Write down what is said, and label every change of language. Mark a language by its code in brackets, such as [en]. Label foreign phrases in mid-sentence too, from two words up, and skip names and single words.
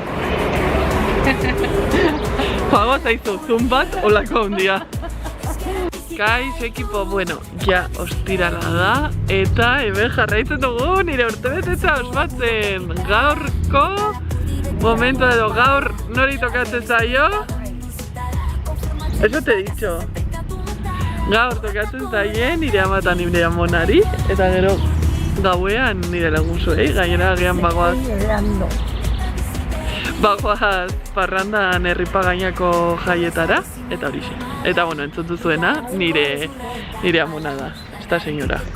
[eu] Joago zaizu, zoom bat, olako handia. Kaixo ekipo, bueno, ja ostirala da, eta hemen jarraitzen dugu nire urtebetetza ospatzen. Gaurko momento edo gaur nori tokatzen zaio? [es] Eso te he dicho. [eu] Gaur tokatzen zaie nire ama eta nire amonari, eta gero gauean nire lagunzuei, gainera agian bagoaz parrandan herripagainako jaietara, eta horixe. Eta bueno, entzun duzuena nire amona da, [es] esta señora.